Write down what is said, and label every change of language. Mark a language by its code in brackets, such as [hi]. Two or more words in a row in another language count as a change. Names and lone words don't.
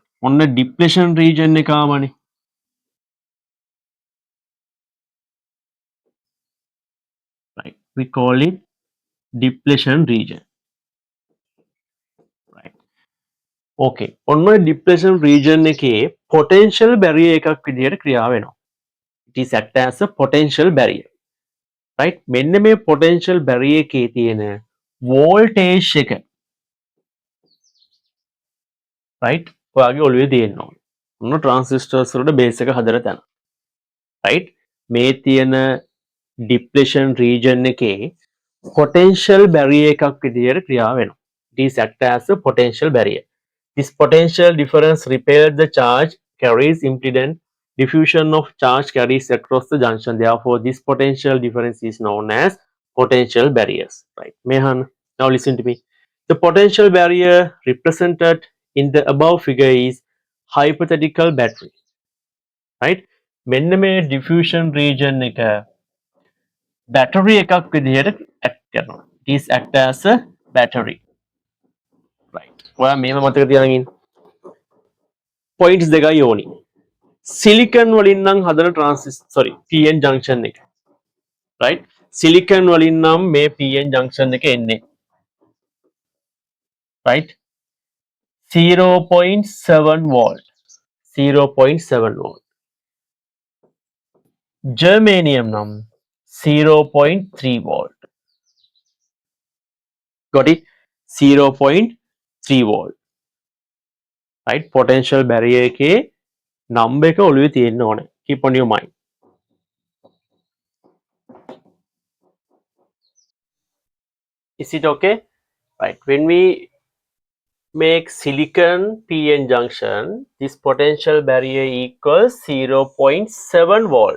[en] On the depletion region right. We call it depletion region. Right. Okay. On my depletion region potential barrier [si] එකක් විදිහට ක්‍රියා වෙනවා. [en] It is act as a potential barrier. Right. [si] මෙන්න මේ [en] potential barrier [si] එකේ තියෙන voltage එක right ඔයාගේ ඔළුවේ තියෙන්න ඕනේ. මොන transistors වලට base එක හදලා තැන. Right. මේ තියෙන [en] depletion region [si] එකේ [en] potential barrier [si] එකක් විදිහට ක්‍රියා වෙනවා. [en] It is act as a potential barrier. This potential difference repels the charge carries impedance. Diffusion of charge carries across the junction. Therefore, this potential difference is known as potential barriers. Right, Mehan. Now listen to me. The potential barrier represented in the above figure is hypothetical battery. Right? [si] මෙන්න මේ [en] diffusion region [si] එක battery එකක් විදිහට act කරනවා. [en] It is act as a battery. Right. [si] ඔයා මේව මතක තියාගෙන ඉන්න. Points දෙකයි ඕනි. Silicon වලින් නම් හදන [en] PN junction [si] එක. Right? Silicon වලින් නම් මේ [en] PN junction [si] එක එන්නේ. [en] Right? 0.7 volt. 0.7 volt. Germanium නම් 0.3 volt. Got it? 0.3 volt. Right? Potential barrier [si] එකේ number එක ඔළුවේ තියෙන්න ඕනේ. [en] Keep on your mind. Is it okay? Right. When we make silicon PN junction, this potential barrier equals 0.7 volt.